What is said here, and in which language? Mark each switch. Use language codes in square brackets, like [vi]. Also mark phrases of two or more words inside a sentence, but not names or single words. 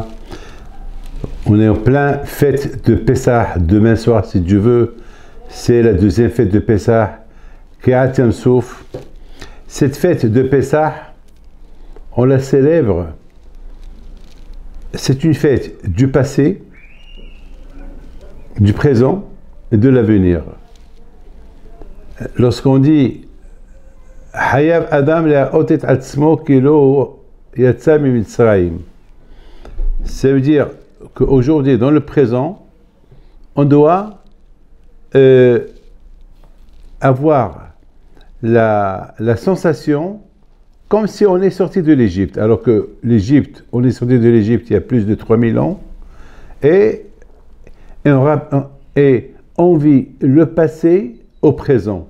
[fr] On est en plein fête de Pessah, demain soir si Dieu veut, c'est la deuxième fête de Pessah, [he] קריעת ים סוף. [fr] Cette fête de Pessah, on la célèbre, c'est une fête du passé, du présent et de l'avenir. Lorsqu'on dit [he] חייב אדם לראות את עצמו כאילו יצא ממצרים, [fr] ça veut dire qu'aujourd'hui, dans le présent, on doit avoir la sensation comme si on est sorti de l'Égypte, alors que l'Égypte, on est sorti de l'Égypte il y a plus de 3000 ans, et on vit le passé au présent.